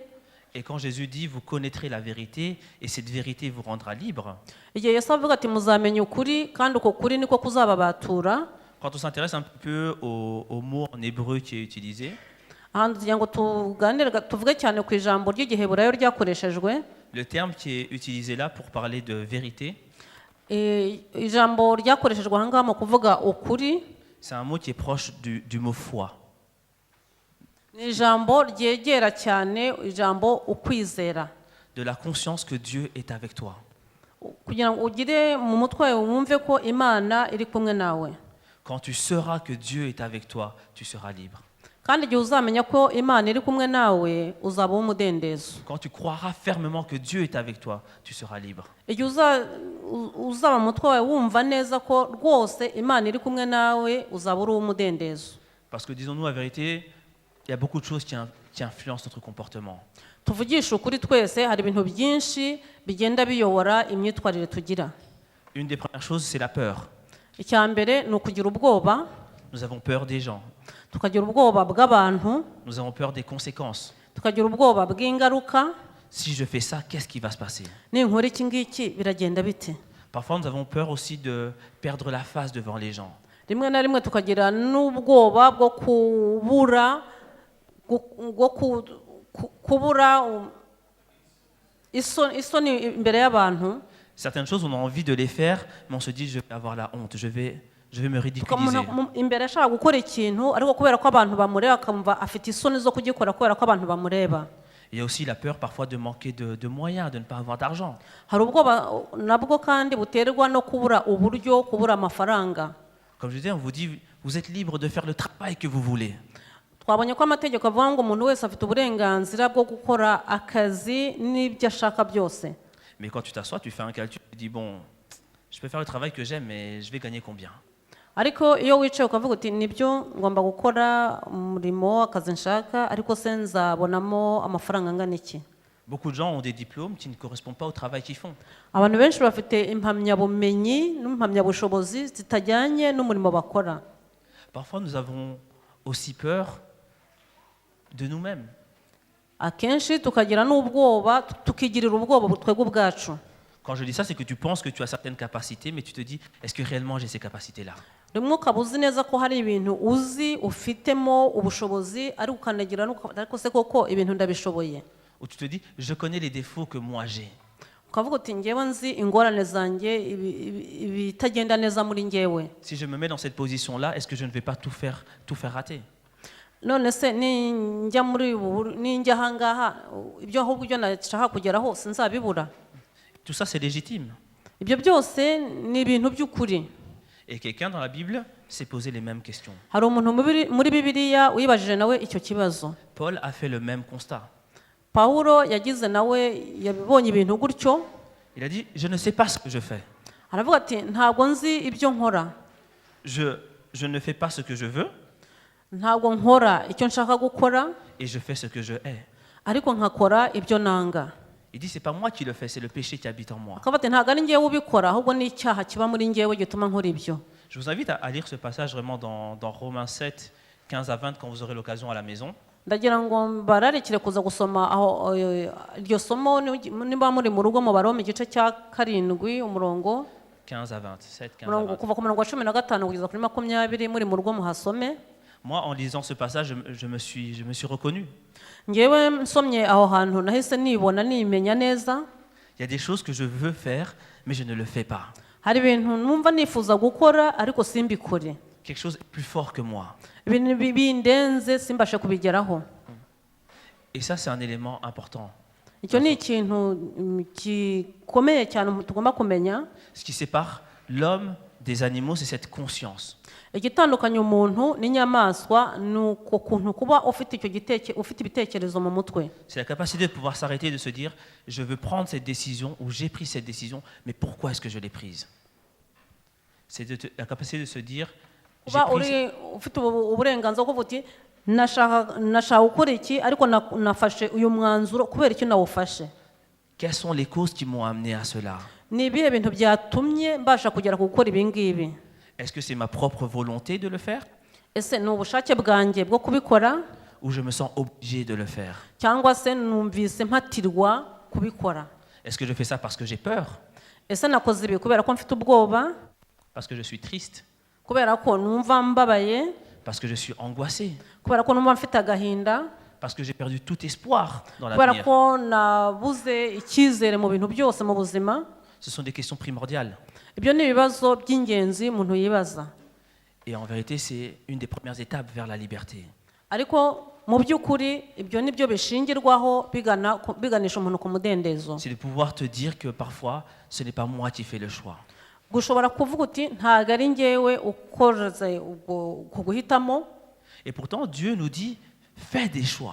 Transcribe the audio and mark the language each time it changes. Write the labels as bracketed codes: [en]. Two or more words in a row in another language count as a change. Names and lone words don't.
[fr] Et quand Jésus dit, vous connaîtrez la vérité et cette vérité vous rendra libre, [rw] Igihe Yesu avuga ati muzamenya ukuri kandi uko kuri niko kuzababatura. [fr] quand on s'intéresse un peu au mot en hébreu qui est utilisé, [rw] ahantu tugira ngo tuvuge cyane ku ijambo ry'igiheburayo ryakoreshejwe. [fr] Le terme qui est utilisé là pour parler de vérité, [rw] Ijambo ryakoreshejwe aha ngaha mu kuvuga ukuri [fr] c'est un mot qui est proche du mot foi. [rw] ni ijambo ryegera cyane ijambo ukwizera, [fr] De la conscience que Dieu est avec toi. [rw] kugira ngo ugire mu mutwe wawe wumve ko Imana iri kumwe nawe. [fr] Quand tu sauras que Dieu est avec toi, tu seras libre. [rw] kandi igihe uzamenya ko Imana iri kumwe nawe uzaba umudendezo. [fr] Quand tu croiras fermement que Dieu est avec toi, tu seras libre. [rw] igihe uzaba mu mutwe wawe wumva neza ko rwose Imana iri kumwe nawe uzaba uri umudendezo. [fr] Parce que disons-nous la vérité, il y a beaucoup de choses qui influencent notre comportement. [rw] tuvugisha ukuri twese hari ibintu byinshi bigenda biyobora imyitwarire tugira. [fr] Une des premières choses, c'est la peur. [rw] icya mbere ni ukugira ubwoba, [fr] Nous avons peur des gens. [rw] tukagira ubwoba bw'abantu, [fr] Nous avons peur des conséquences. [rw] tukagira ubwoba bw'ingaruka. [fr] Si je fais ça, qu'est-ce qui va se passer? [rw] ninkora iki ngiki biragenda bite. [fr] Parfois, nous avons peur aussi de perdre la face devant les gens. [rw] rimwe na rimwe tukagira n'ubwoba bwo kubura isoni imbere y'abantu. [fr] Certaines choses, on a envie de les faire, mais on se dit, je vais avoir la honte, je vais me ridiculiser. [rw] imbere ashaka gukora ikintu ariko kubera ko abantu bamureba akumva afite isoni zo kugikora kubera ko abantu bamureba. [fr] Il y a aussi la peur parfois de manquer de moyens, de ne pas avoir d'argent. [rw] hari ubwoba nabwo kandi buterwa no kubura uburyo, kubura amafaranga. [fr] Comme je disais, on vous dit, vous êtes libre de faire le travail que vous voulez. [rw] twabonye ko amategeko avuga ngo umuntu wese afite uburenganzira bwo gukora akazi n'ibyo ashaka byose. [fr] Mais quand tu t'assois, tu fais un calcul, tu dis, bon, je peux faire le travail que j'aime, mais je vais gagner combien? [rw] ariko iyo wicaye ukavuga uti nibyo ngomba gukora umurimo akazi nshaka ariko se nzabonamo amafaranga angana iki. [fr] Beaucoup de gens ont des diplômes qui ne correspondent pas au travail qu'ils font. [rw] abantu benshi bafite impamyabumenyi n'impamyabushobozi zitajyanye n'umurimo bakora. [fr] Parfois, nous avons aussi peur de nous-mêmes. [rw] akenshi tukagira n'ubwoba, tukigirira ubwoba twebwe ubwacu. [fr] Quand je dis ça, c'est que tu penses que tu as certaines capacités, mais tu te dis, est-ce que réellement j'ai ces capacités-là? [rw] rimwe ukaba uzi neza ko hari ibintu uzi ufitemo ubushobozi ariko ukanagira ariko se koko ibintu ndabishoboye. [fr] Ou tu te dis, je connais les défauts que moi j'ai. [rw] ukavuga uti ngewe nzi ingorane zanjye ibitagenda neza muri ngewe. [fr] Si je me mets dans cette position-là, est-ce que je ne vais pas tout faire rater? [rw] none se ninjya ahangaha ibyo ahubwo ibyo nashaka kugeraho sinzabibura. [fr] Tout ça, c'est légitime. [rw] ibyo byose ni ibintu by'ukuri. [fr] Et quelqu'un dans la Bible s'est posé les mêmes questions. [rw] hari umuntu muri Bibiliya wibajije nawe icyo kibazo. [fr] Paul a fait le même constat. [rw] Pawulo yagize nawe yabibonye ibintu gutyo. [fr] Il a dit, je ne sais pas ce que je fais. [rw] aravuga ati ntabwo nzi ibyo nkora. [fr] Je ne fais pas ce que je veux. [rw] ntabwo nkora icyo nshaka gukora. [fr] Et je fais ce que je hais. [rw] ariko nkakora ibyo nanga. [fr] Il dit, c'est pas moi qui le fais, c'est le péché qui habite en moi. [rw] akavuga ati ntabwo ari ngewe ubikora ahubwo ni icyaha kiba muri ngewe gituma nkora ibyo. [fr] Je vous invite à lire ce passage vraiment dans Romains 7, 15 à 20 quand vous aurez l'occasion à la maison. [rw] ndagira ngo mbararikire kuza gusoma aho iryo somo niba muri mu rugo mu Baroma igice cya 7 umurongo [fr] 15 à 20, 7, 15 à 20. [rw] kuva ku murongo wa 15 kugeza kuri 20 muri mu rugo muhasome. [fr] Moi, en lisant ce passage, je me suis reconnu. [rw] ngewe nsomye aho hantu nahise nibona nimenya neza. [fr] Il y a des choses que je veux faire, mais je ne le fais pas. [rw] hari ibintu numva nifuza gukora ariko simbikore. [fr] Quelque chose est plus fort que moi. [rw] ibintu bindenze simbashe kubigeraho. [fr] Et ça, c'est un élément important. [rw] icyo ni ikintu gikomeye cyane tugomba kumenya. [fr] Ce qui sépare l'homme des animaux, c'est cette conscience. [rw] igitandukanya umuntu n'inyamaswa ni uko kuntu kuba ufite ibitekerezo mu mutwe. [fr] C'est la capacité de pouvoir s'arrêter et de se dire, je veux prendre cette décision ou j'ai pris cette décision, mais pourquoi est-ce que je l'ai prise? C'est la capacité de se dire, j'ai [rw] kuba [fr] pris... [rw] ufite uburenganzira bwo kuvuga uti nashaka gukora iki ariko nafashe uyu mwanzuro kubera icyo nawufashe. [fr] Quelles sont les causes qui m'ont amené à cela? [rw] ni ibihe bintu byatumye mbasha kugera ku gukora ibi ngibi. [fr] Est-ce que c'est ma propre volonté de le faire? [rw] ese ni ubushake bwanjye bwo kubikora [fr] Ou je me sens obligé de le faire? [rw] cyangwa se numvise mpatirwa kubikora. [fr] Est-ce que je fais ça parce que j'ai peur? [rw] ese nakoze ibi kubera ko mfite ubwoba, [fr] Parce que je suis triste? [rw] kubera ko numva mbabaye, [fr] Parce que je suis angoissé. [rw] kubera ko numva mfite agahinda, [fr] Parce que j'ai perdu tout espoir dans [rw] kubera [fr] l'avenir. [rw] ko nabuze icyizere mu bintu byose mu buzima. [fr] Ce sont des questions primordiales. [rw] Ibyo ni ibibazo by'ingenzi umuntu yibaza, [fr] Et en vérité, c'est une des premières étapes vers la liberté. [rw] ariko mu by'ukuri ibyo ni byo bishingirwaho biganisha umuntu ku mudendezo. [fr] C'est de pouvoir te dire que parfois, ce n'est pas moi qui fais le choix. [rw] Gushobora kuvuga uti ntabwo ari njyewe ukoze ku guhitamo, [fr] Et pourtant, Dieu nous dit, fais des choix.